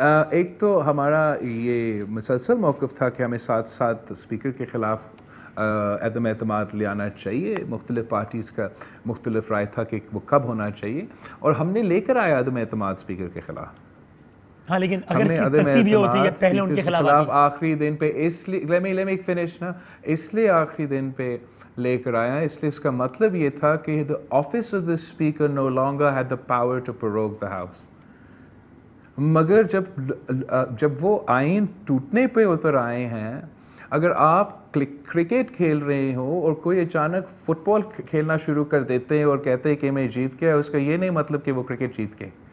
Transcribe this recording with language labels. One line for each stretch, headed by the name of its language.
Urdu: ایک تو ہمارا یہ مسلسل موقف تھا کہ ہمیں ساتھ ساتھ اسپیکر کے خلاف عدم اعتماد لے آنا چاہیے. مختلف پارٹیز کا مختلف رائے تھا کہ وہ کب ہونا چاہیے، اور ہم نے لے کر آیا عدم اعتماد اسپیکر کے خلاف. ہاں لیکن اگر اس کی ترتیب یہ ہوتی ہے کہ پہلے ان کے خلاف آخری دن پہ، اس لیے
English: let me finish
Urdu: نا، اس لیے آخری دن پہ لے کر آیا, اس لیے اس کا مطلب یہ تھا کہ
English: the office of the speaker no longer had the power to prorogue the house.
Urdu: مگر جب وہ آئین ٹوٹنے پہ اتر آئے ہیں, اگر آپ کرکٹ کھیل رہے ہو اور کوئی اچانک فٹ بال کھیلنا شروع کر دیتے ہیں اور کہتے ہیں کہ میں جیت گیا, اس کا یہ نہیں مطلب کہ وہ کرکٹ جیت گئے.